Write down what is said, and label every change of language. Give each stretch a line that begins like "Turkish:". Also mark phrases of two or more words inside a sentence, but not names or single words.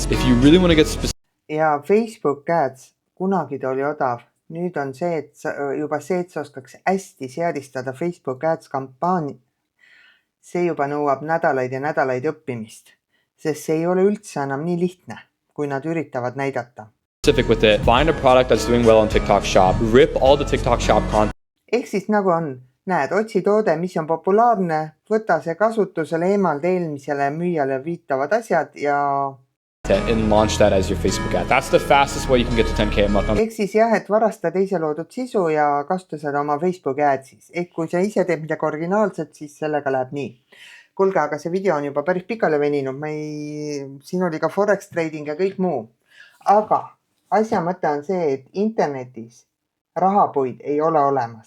English: If you really want to get specific...
Estonian: Ja Facebook ads, kunagi ta oli odav. Nüüd on see, et juba see, et sa oskaks hästi seadistada Facebook ads kampaani. see juba nõuab nädalaid ja nädalaid õppimist, sest see ei ole üldse enam nii lihtne, kui nad üritavad näidata.
English: Specific with it, find a product that's doing well on TikTok Shop, rip all the TikTok Shop content.
Estonian: Ehk siis nagu on, näed, otsi toode, mis on populaarne, võta see kasutusele, eemalda eelmisele müüjale viitavad asjad ja
English: and launch that as your Facebook ad. That's the fastest way you can get to 10K a month.
Estonian: Ehk siis jah, et varasta teise loodud sisu ja kasuta seda oma Facebooki adsis. Ehk kui sa ise teed midagi originaalset, siis sellega läheb nii. Kuulge, aga see video on juba päris pikale veninud. Siin oli ka Forex trading ja kõik muu. Aga asja mõte on see, et internetis rahapuid ei ole olemas.